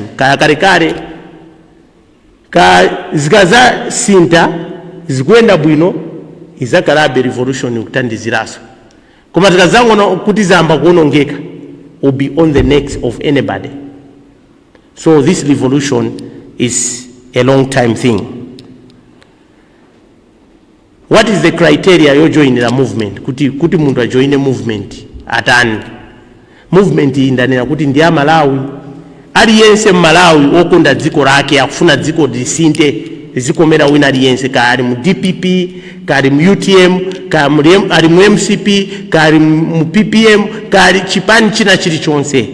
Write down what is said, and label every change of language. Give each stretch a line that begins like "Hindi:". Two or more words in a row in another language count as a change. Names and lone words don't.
Nyanja: Kale ka zikaza sinta zikuyenda bwino izakalabe revolution ukutandiziraso, koma tikazangona kuti zamba kuonongeka
English: will be on the necks of anybody. So this revolution is a long time thing. What is the criteria you join the movement?
Nyanja: Kuti mundu
English: join a movement
Nyanja: atani. Movement indanena kuti ndi ya Malawi. Aliyense Malawi okunda dziko lake akufuna dziko lisinte zikomera wina aliyense, kali mu DPP, kali mu UTM, kali mu MCP, kali mu PPM, kali chipani china chilichonse.